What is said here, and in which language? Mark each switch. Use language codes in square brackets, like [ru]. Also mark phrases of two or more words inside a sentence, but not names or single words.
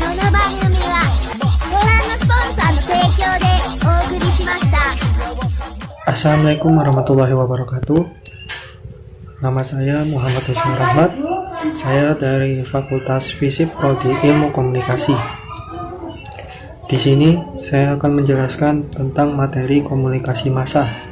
[ja] の番組はご覧のスポンサーの提供でお送りしました。 [ar] السلام عليكم ورحمة الله وبركاته. [id] Nama saya Muhammad Hussein Rahmat. Saya dari Fakultas Fisip Prodi Ilmu Komunikasi. Di sini saya akan menjelaskan tentang materi komunikasi massa.